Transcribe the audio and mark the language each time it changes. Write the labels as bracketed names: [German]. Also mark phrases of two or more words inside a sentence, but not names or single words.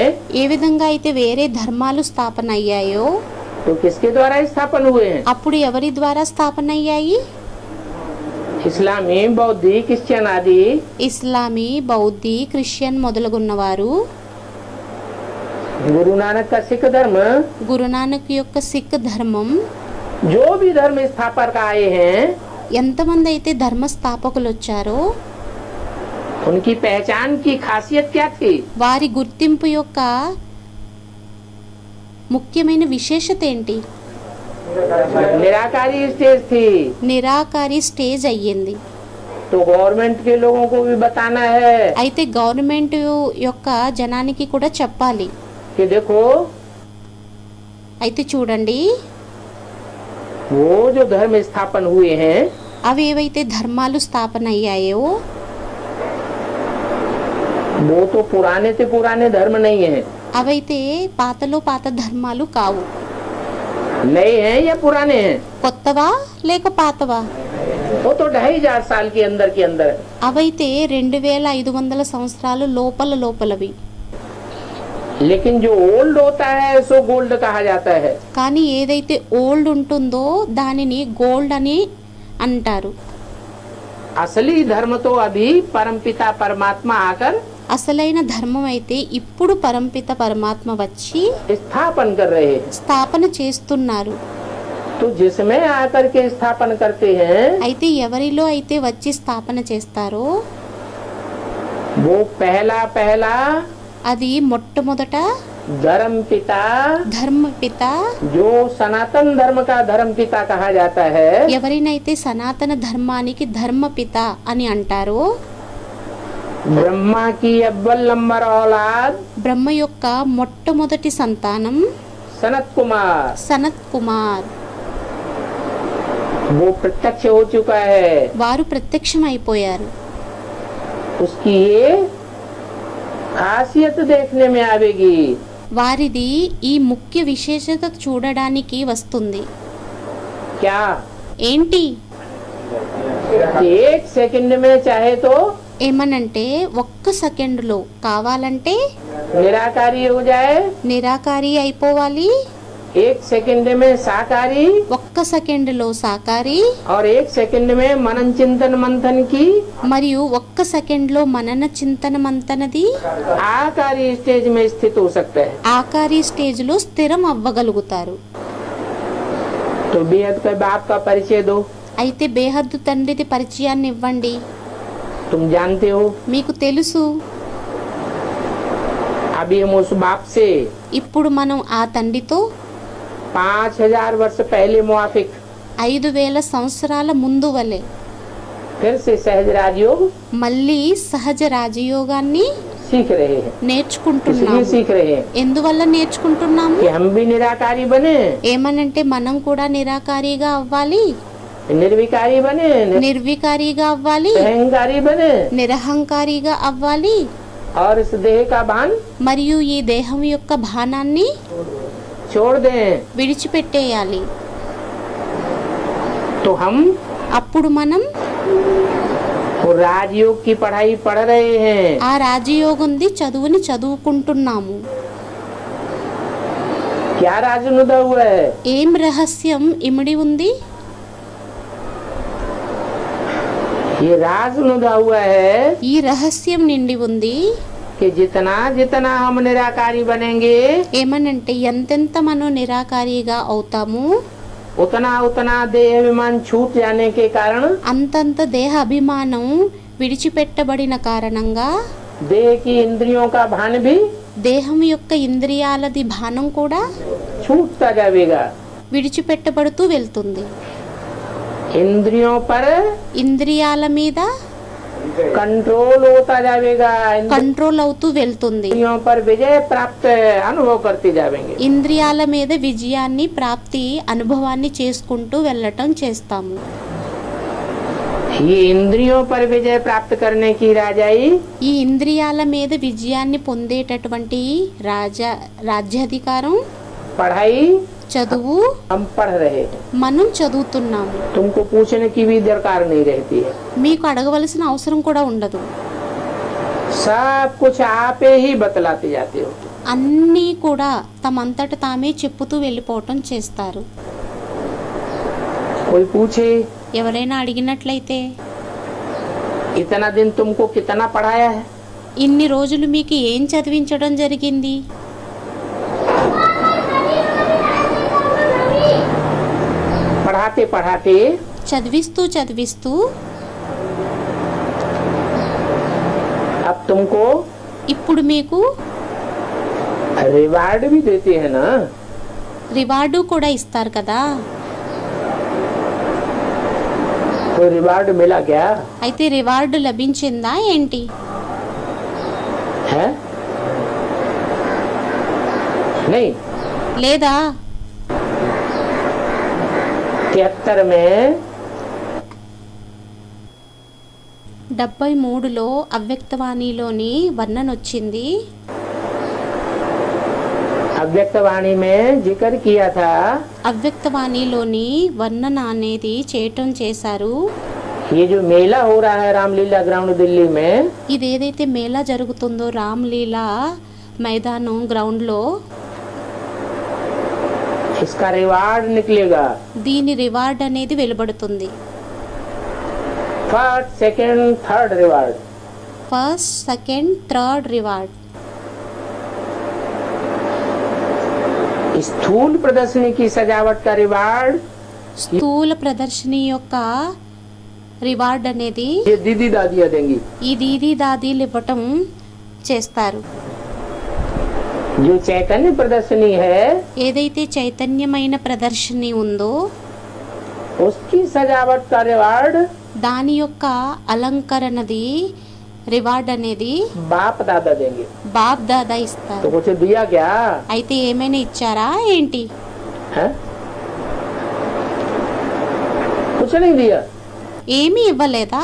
[Telugu] ఏ విధంగా అయితే వేరే ధర్మాలు స్థాపన అయ్యాయో [Hindi] तो किसके द्वारा स्थापन हुए हैं? [Telugu] అప్పుడు ఎవరి ద్వారా స్థాపన అయ్యాయి? [Hindi] इस्लामी, बौद्धी, क्रिश्चियन आदि। [Telugu] ఇస్లామీ, బౌద్ధి, క్రిస్టియన్ మొదలగున్నవారు, [Hindi] गुरु नानक का सिख धर्म, [Telugu] గురునానక్ యొక్క సిక్ ధర్మం, [Hindi] जो भी धर्म स्थापक आए हैं [Telugu] ఎంతమంది అయితే ధర్మ స్థాపకులు వచ్చారో [Hindi] उनकी पहचान की खासियत क्या थी? [Telugu] వారి గుర్తింపు యొక్క ముఖ్యమైన విశేషత ఏంటి? [Hindi] निराकारी स्टेज थी। [Telugu] నిరాకారి స్టేజ్ అయ్యింది। [Hindi] तो गवर्नमेंट के लोगों को भी बताना है [Telugu] అయితే గవర్నమెంట్ యొక్క జనానికి కూడా చెప్పాలి। [Hindi] कि देखो [Telugu] అయితే చూడండి [Hindi] वो जो धर्म स्थापन हुए हैं [Telugu] అవి ఏవైతే ధర్మాలు స్థాపన అయ్యాయో [Hindi] वो तो पुराने धर्म नहीं है। [Telugu] అవైతే పాతలో పాత ధర్మాలు కావు। [Hindi] नए हैं या पुराने हैं? [Telugu] కొత్తవా లేక పాతవా? [Hindi] वो तो 2500 साल के अंदर है। [Telugu] అవైతే 2500 సంవత్సరాలు లోపలవి। [Hindi] लेकिन जो ओल्ड होता है सो गोल्ड कहा जाता है। [Telugu] కానీ ఏదైతే ఓల్డ్ ఉంటుందో దానిని గోల్డ్ అని అంటారు। [Hindi] असली धर्म तो अभी परमपिता परमात्मा आकर [Telugu] అసలైన ధర్మం అయితే ఇప్పుడు పరంపిత పరమాత్మ వచ్చి [Hindi] स्थापन कर रहे हैं। [Telugu] స్థాపన చేస్తున్నారు। [Hindi] तो जिसमें आकर के स्थापन करते हैं [Telugu] అయితే ఎవరిలో అయితే వచ్చి స్థాపన చేస్తారో [Hindi] वो पहला [Telugu] అది మొట్టమొదట [Hindi] धर्म पिता, [Telugu] ధర్మపిత, [Hindi] जो सनातन धर्म का धर्म पिता कहा जाता है, [Telugu] ఎవరినైతే సనాతన ధర్మానికి ధర్మపిత అని అంటారో [Hindi] ब्रह्मा की अव्वल नंबर औलाद [Telugu] బ్రహ్మ యొక్క మొట్టమొదటి సంతానం [Hindi] सनत कुमार, [Telugu] సనత్ కుమార్, [Hindi] वो प्रत्यक्ष हो चुका है। [Telugu] వారు ప్రత్యక్షం అయిపోయారు। [Hindi] उसकी ये खासियत देखने में आवेगी। [Telugu] వారిది ఈ ముఖ్య విశేషత చూడడానికి వస్తుంది। [Hindi] क्या? [Telugu] ఏంటి? [Hindi] एक सेकंड में चाहे तो [Telugu] ఏమనంటే ఒక్క సెకండ్లో కావాలంటే [Hindi] निराकारी हो जाए, [Telugu] నిరాకారి అయిపోవాలి, [Hindi] 1 सेकंड में साकारी [Telugu] ఒక్క సెకండ్లో సాకారి, [Hindi] और 1 सेकंड में मनन चिंतन मंथन की [Telugu] మరియు ఒక్క సెకండ్లో మనన చింతన మంతనది [Hindi] आकारी स्टेज में स्थित हो सकता है। [Telugu] ఆకారి స్టేజ్లో స్థిరం అవ్వగలుగుతారు. [Hindi] तो बेहद के बाप का परिचय दो। [Telugu] అయితే బేహద్దు తండ్రిది పరిచయాన్ని ఇవ్వండి. [Hindi] तुम जानते हो [Telugu] మీకు తెలుసు, [Hindi] अभी हम उस बाप से [Telugu] ఇప్పుడు మనం ఆ తండ్రితో [Hindi] 5000 वर्ष पहले मुआफिक [Telugu] 5000 సంవత్సరాల ముందు వలె [Hindi] फिर से सहज राजयोग [Telugu] మళ్ళీ సహజ రాజయోగాన్ని [Hindi] सीख रहे हैं। इसलिए [Telugu] నేర్చుకుంటున్నాము. [Hindi] सीख रहे हैं [Telugu] ఎందువల్ల నేర్చుకుంటున్నాము? [Hindi] कि हम भी निराकारी बने, [Telugu] ఏమనంటే మనం కూడా నిరాకారిగా అవ్వాలి, [Hindi] निर्विकारी बने, [Telugu] నిర్వికారిగా అవ్వాలి, [Hindi] अहंकारी बने [Telugu] నిరహంకారిగా అవ్వాలి, [Hindi] और इस देह का भान [Telugu] మరియు ఈ దేహం యొక్క భానాన్ని [Hindi] छोड़ दें। [Telugu] విడిచిపెట్టేయాలి. [Hindi] तो हम [Telugu] అప్పుడు మనం [Hindi] वो राजयोग की पढ़ाई पढ़ रहे हैं। [Telugu] ఆ రాజయోగంది చదువుని చదువుకుంటున్నాము. [Hindi] क्या राजनुदा हुआ है? [Telugu] ఏం రహస్యం ఇమిడి ఉంది? [Hindi] ये राजनुदा हुआ है [Telugu] ఈ రహస్యం నిండి ఉంది. [Hindi] कि जितना जितना हम निराकारी बनेंगे [Telugu] ఏమనంటే ఎంతెంత మనం నిరాకారిగా అవుతాము [Hindi] उतना उतना देह अभिमान छूट जाने के कारण [Telugu] అంతంత దేహ అభిమానం విడిచిపెట్టబడిన కారణంగా [Hindi] देह की इंद्रियों का भान भी [Telugu] దేహం యొక్క ఇంద్రియాలది భానం కూడా [Hindi] छूटता जाएगा। [Telugu] విడిచిపెట్టబడుతూ వెళ్తుంది. [Hindi] इंद्रियों पर [Telugu] ఇంద్రియాల మీద [Hindi] कंट्रोल होता जाएगा। [Telugu] కంట్రోల్ అవుతూ వెళ్తుంది. [Hindi] इंद्रियों पर विजय प्राप्त अनुभव करते जाएंगे। [Telugu] ఇంద్రియాల మీద విజయాన్ని ప్రాప్తి అనుభవాన్ని చేసుకుంటూ వెళ్ళటం చేస్తాము. [Hindi] ये इंद्रियों पर विजय प्राप्त करने की राजाई [Telugu] ఈ ఇంద్రియాల మీద విజయాన్ని పొందేటటువంటి రాజ్యాధికారం [Hindi] पढ़ाई [Telugu] చదువు [Hindi] हम पढ़ रहे हैं। [Telugu] మనం చదువుతున్నాము. [Hindi] तुमको पूछने की भी दरकार नहीं रहती है। [Telugu] మీకు అడగవలసిన అవసరం కూడా ఉండదు. [Hindi] सब कुछ आप ही बतलाते जाते हो। [Telugu] అన్నీ కూడా తమంతట తామే చెప్పుతూ వెళ్ళిపోవటం చేస్తారు. [Hindi] कोई पूछे [Telugu] ఎవరైనా అడిగినట్లయితే [Hindi] इतना दिन तुमको कितना पढ़ाया है? [Telugu] ఇన్ని రోజులు మీకు ఏం చదివించడం జరిగింది? [Hindi] पढ़ाते पढ़ाते [Telugu] చదివిస్తూ చదివిస్తూ [Hindi] अब तुमको [Telugu] ఇప్పుడు మీకు [Hindi] रिवार्ड भी देते हैं ना। [Telugu] రివార్డు కూడా ఇస్తారు కదా. [Hindi] कोई रिवार्ड मिला क्या [Telugu] అయితే రివార్డు లభించిందా ఏంటి? [Hindi] है? नहीं। [Telugu] లేదా [Hindi] 73 में [Telugu] 73లో అవ్యక్తవాణిలోని వర్ణన వచ్చింది. [Hindi] अव्यक्तवाणी में जिक्र किया था [Telugu] అవ్యక్తవాణిలోని వర్ణన అనేది చేయటం చేశారు. [Hindi] ये जो मेला हो रहा है रामलीला ग्राउंड दिल्ली में, [Telugu] ఇదేదైతే మేళా జరుగుతుందో రామ్లీలా మైదానం గ్రౌండ్లో, [Hindi] इसका रिवार्ड निकलेगा। [Telugu] దీని రివార్డ్ అనేది వెలువడుతుంది. [English] first second third reward. first, second, third reward. [Hindi] स्थूल प्रदर्शनी की सजावट का रिवार्ड [Telugu] స్థూల ప్రదర్శని యొక్క రివార్డ్ అనేది [Hindi] ये दीदी दादियाँ देंगी। [Telugu] ఈ దీదీ దాదీలు ఇవ్వటం చేస్తారు. [Hindi] जो चैतन्य प्रदर्शनी है [Telugu] ఏదైతే చైతన్యమైన ప్రదర్శని ఉందో [Hindi] उसकी सजावट का रिवार्ड [Telugu] దాని యొక్క అలంకరణది రివార్డ్ అనేది [Hindi] बाप दादा देंगे। [Telugu] బాప్ దాదా [Hindi] तो [Telugu] ఇస్తారు. [Hindi] कुछ दिया क्या [Telugu] అయితే ఏమైనా ఇచ్చారా ఏంటి? [Hindi] है? कुछ नहीं दिया। [Telugu] ఏమీ ఇవ్వలేదా?